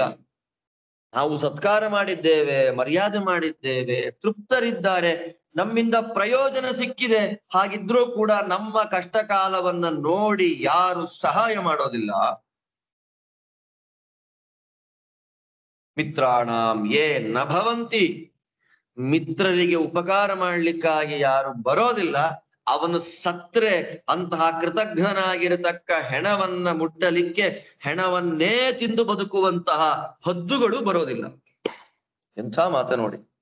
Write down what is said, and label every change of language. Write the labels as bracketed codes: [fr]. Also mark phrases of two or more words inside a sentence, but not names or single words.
[kn] ನಾವು ಸತ್ಕಾರ ಮಾಡಿದ್ದೇವೆ, ಮರ್ಯಾದೆ ಮಾಡಿದ್ದೇವೆ, ತೃಪ್ತರಿದ್ದಾರೆ, ನಮ್ಮಿಂದ ಪ್ರಯೋಜನ ಸಿಕ್ಕಿದೆ. ಹಾಗಿದ್ರೂ ಕೂಡ ನಮ್ಮ ಕಷ್ಟ ಕಾಲವನ್ನ ನೋಡಿ ಯಾರು ಸಹಾಯ ಮಾಡೋದಿಲ್ಲ. [sa] ಮಿತ್ರಾಣಾಂ ಯೇ ನ ಭವಂತಿ, [kn] ಮಿತ್ರರಿಗೆ ಉಪಕಾರ ಮಾಡ್ಲಿಕ್ಕಾಗಿ ಯಾರು ಬರೋದಿಲ್ಲ, ಅವನು ಸತ್ರೆ ಅಂತಹ ಕೃತಜ್ಞನಾಗಿರತಕ್ಕ ಹೆಣವನ್ನ ಮುಟ್ಟಲಿಕ್ಕೆ ಹೆಣವನ್ನೇ ತಿಂದು ಬದುಕುವಂತಹ ಹದ್ದುಗಳು ಬರೋದಿಲ್ಲ. ಎಂಥ ಮಾತ ನೋಡಿ.